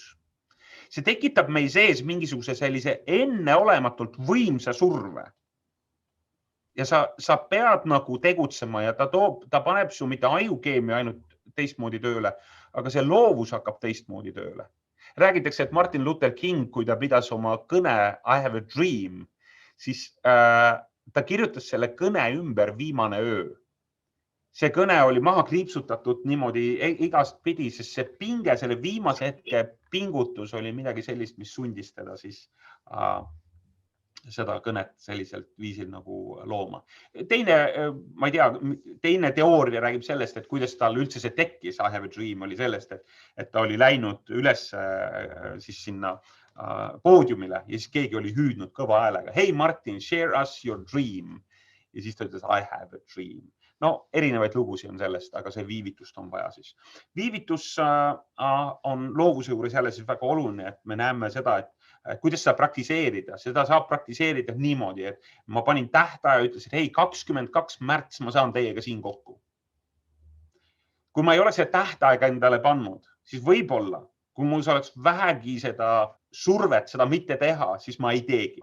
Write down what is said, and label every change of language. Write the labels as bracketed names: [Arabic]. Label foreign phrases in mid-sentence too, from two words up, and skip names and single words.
[Estonian] See tekitab meil sees mingisuguse sellise enneolematult võimsa surve. Ja sa pead nagu tegutsema ja ta paneb su mitte ajukeemia ainult teistmoodi tööle, aga see loovus hakkab teistmoodi tööle. Räägitakse, et Martin Luther King, kui ta pidas oma kõne [English] I have a dream, [Estonian] siis ta kirjutas selle kõne ümber viimane öö. see kõne oli maha kriipsutatud niimoodi igast pidi, sest see pinge, selle viimase hetke pingutus oli midagi sellist, mis sundis teda siis seda kõnet selliselt viisil nagu looma. Teine, ma ei tea, teine teooria räägib sellest, et kuidas tal üldse see tekkis, [English] I have a dream, [Estonian] oli sellest, et ta oli läinud üles siis sinna poodiumile ja siis keegi oli hüüdnud kõva häälega. [English] Hey Martin, share us your dream. [Estonian] Ja siis ta ütles, [English] I have a dream. [Estonian] No, erinevaid lugusid on sellest, aga see viivitust on vaja siis. Viivitus on loovuse juures jälle siis väga oluline, et me näeme seda, et kuidas seda praktiseerida. Seda saab praktiseerida niimoodi, et ma panin tähtaja ja ütlesin, et hei, 22. märts ma saan teiega siin kokku. Kui ma ei ole see tähtaega endale pannud, siis võib-olla, kui mul oleks vähegi seda survet, seda mitte teha, siis ma ei teegi.